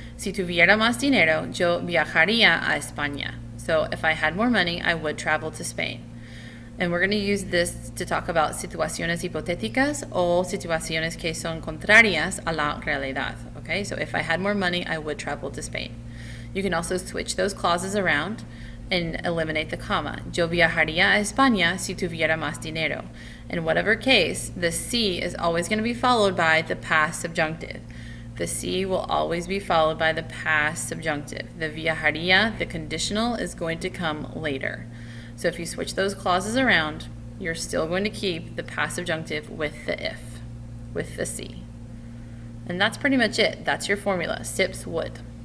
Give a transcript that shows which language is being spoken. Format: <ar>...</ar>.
<es>Si tuviera más dinero, yo viajaría a España.</es> <en>So if I had more money, I would travel to Spain. And we're going to use this to talk about</en> <es>situaciones hipotéticas o situaciones que son contrarias a la realidad, ¿ok?</es> <en>Okay, so if I had more money, I would travel to Spain. You can also switch those clauses around and eliminate the comma.</en> <es>Yo viajaría a España si tuviera más dinero.</es> <en>In whatever case, the si is always going to be followed by the past subjunctive. The si will always be followed by the past subjunctive. The viajaría, the conditional, is going to come later. So if you switch those clauses around, you're still going to keep the past subjunctive with the if, with the si. And that's pretty much it. That's your formula. Sips would.</en>